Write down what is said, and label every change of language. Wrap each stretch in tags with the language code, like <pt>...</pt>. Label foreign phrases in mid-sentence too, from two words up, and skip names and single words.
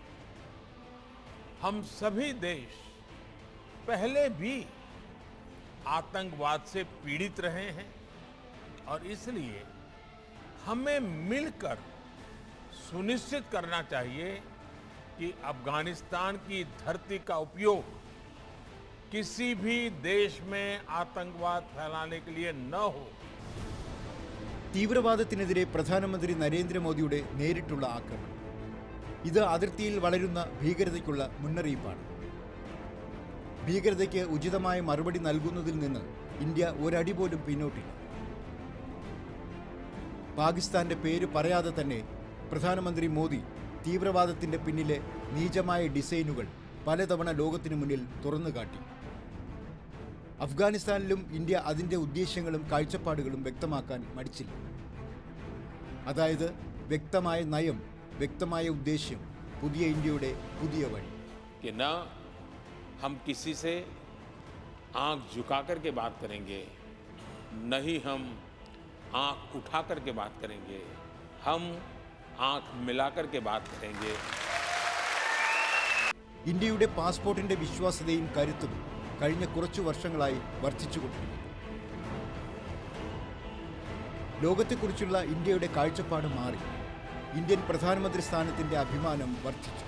<hi>हम सभी देश पहले भी आतंकवाद से पीड़ित रहे हैं और इसलिए हमें मिलकर सुनिश्चित करना चाहिए कि अफगानिस्तान की धरती का उपयोग किसी भी देश में आतंकवाद फैलाने के लिए न हो.</hi> <ml>തീവ്രവാദത്തിനെതിരെ പ്രധാനമന്ത്രി നരേന്ദ്രമോദിയുടെ നേരിട്ടുള്ള ആക്രമണം ഇത് അതിർത്തിയിൽ വളരുന്ന ഭീകരതയ്ക്കുള്ള മുന്നറിയിപ്പാണ്. ഭീകരതയ്ക്ക് ഉചിതമായ മറുപടി നൽകുന്നതിൽ നിന്ന് ഇന്ത്യ ഒരടി പോലും പിന്നോട്ടില്ല. പാകിസ്ഥാന്റെ പേര് പറയാതെ തന്നെ പ്രധാനമന്ത്രി മോദി തീവ്രവാദത്തിന്റെ പിന്നിലെ നീചമായ ഡിസൈനുകൾ പലതവണ ലോകത്തിനു മുന്നിൽ തുറന്നുകാട്ടി. അഫ്ഗാനിസ്ഥാനിലും ഇന്ത്യ അതിൻ്റെ ഉദ്ദേശ്യങ്ങളും കാഴ്ചപ്പാടുകളും വ്യക്തമാക്കാൻ മടിച്ചില്ല. അതായത് വ്യക്തമായ നയം, വ്യക്തമായ ഉദ്ദേശ്യം, പുതിയ ഇന്ത്യയുടെ പുതിയ വഴി.</ml> <hi>न हम किसी से आंख झुका करके बात करेंगे, न ही हम आंख उठा करके बात करेंगे, हम आंख मिला करके बात करेंगे.</hi> <ml>ഇന്ത്യയുടെ പാസ്പോർട്ടിന്റെ വിശ്വാസ്യതയും കരുത്തും കഴിഞ്ഞ കുറച്ചു വർഷങ്ങളായി വർദ്ധിച്ചുകൊണ്ടിരിക്കുന്നു. ലോകത്തെക്കുറിച്ചുള്ള ഇന്ത്യയുടെ കാഴ്ചപ്പാട് മാറി. ഇന്ത്യൻ പ്രധാനമന്ത്രി സ്ഥാനത്തിന്റെ അഭിമാനം വർദ്ധിച്ചു.</ml>